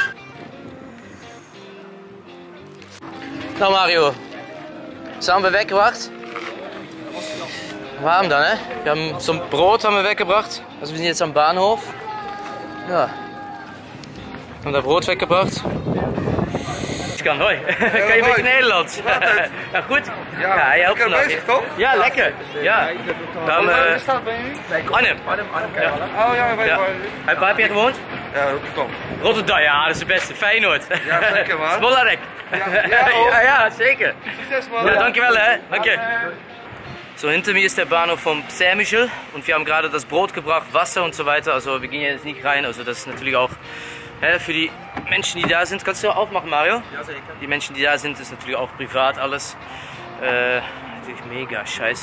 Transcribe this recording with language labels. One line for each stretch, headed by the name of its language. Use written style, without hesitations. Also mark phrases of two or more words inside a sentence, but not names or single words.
German: So Mario, das haben wir weggebracht. Warm da, ne? Wir haben so ein Brot haben wir weggebracht. Also wir sind jetzt am Bahnhof. Ja. Haben da Brot weggebracht.
Dutch: Ich kan hoi. Kan je een beetje Nederlands? Ja, goed? Ja, je helpt vandaag. Ja, lekker. Ja. Dan, Arnhem. Oh ja, weet je waar? Waar heb je gewoond? Ja, Rotterdam. Rotterdam, ja, dat is het beste. Feyenoord. Ja, zeker man. Smolarek. Ja, zeker. Succes man. Ja, dankjewel hè.
German: Danke. So, hinter mir ist der Bahnhof vom Przemysl und wir haben gerade das Brot gebracht, Wasser und so weiter. Also wir gehen jetzt nicht rein, also das ist natürlich auch für die Menschen, die da sind. Kannst du aufmachen, Mario?
Dutch: Ja, zeker.
German: Die Menschen, die da sind, ist natürlich auch privat alles. Natürlich mega scheiße.